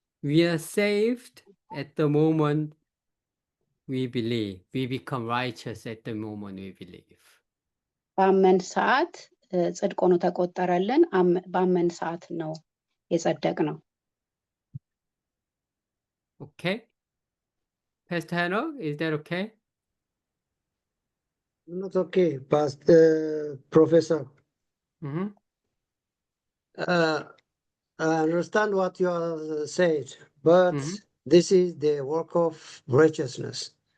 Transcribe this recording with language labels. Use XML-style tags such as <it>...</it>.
<en>We are saved at the moment we believe. We become righteous at the moment we believe.</en> <am>ባመን ሰዓት ጽድቅ ሆኖ ተቆጠረልን። ባመን ሰዓት ነው የጸደቅ ነው።</am> <en>Okay. Pastor Henok, is that okay? Not okay, Professor. I understand what you said, but this is the work of righteousness.</en>